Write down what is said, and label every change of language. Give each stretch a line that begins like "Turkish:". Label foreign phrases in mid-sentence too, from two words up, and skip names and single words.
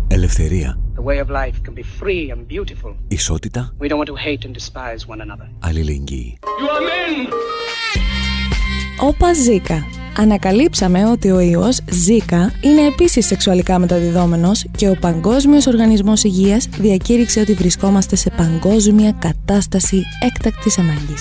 Greek: Ελευθερία.
English: The way of life can be free and beautiful.
Greek: Ισότητα.
English: We don't want to hate and despise one another.
Greek: Αλληλεγγύη. Όπα Ζίκα. Ανακαλύψαμε ότι ο ιός Ζίκα είναι επίσης σεξουαλικά μεταδιδόμενος και ο Παγκόσμιος Οργανισμός Υγείας διακήρυξε ότι βρισκόμαστε σε παγκόσμια κατάσταση έκτακτης ανάγκης.